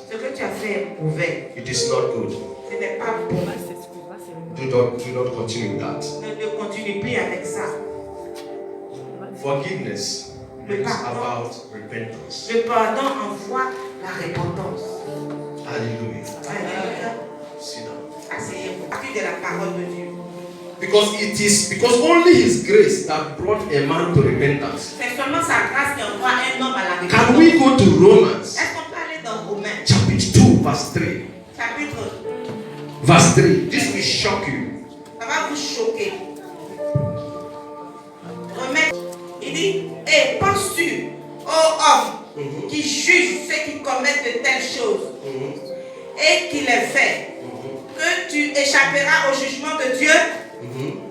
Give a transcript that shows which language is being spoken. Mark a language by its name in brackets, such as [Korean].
[French] Ce que tu as fait est mauvais. [English] It is not good. [French] Ce n'est pas bon. [English] Do not continue that. [French] Ne continue plus avec ça. [English] Forgiveness is about repentance. [French] Le pardon envoie la repentance. [English] Hallelujah. [French] Alléluia. [English] Sit down. [French] Asseyez-vous. À partir de la parole de Dieu. [English] Because only His grace that brought a man to repentance. [French] C'est seulement sa grâce qui envoie un homme à la repentance. [English] Can we go to Romans? [French] Est-ce qu'on peut aller dans Romains? Chapitre 2, verse 3. Chapitre. [English] Verse 3. This will shock you. [French] Ça va vous choquer. Romains, il dit, et penses-tu, ô homme, qui juge ceux qui commettent de telles choses, et qui les fait, que tu échapperas au jugement de Dieu?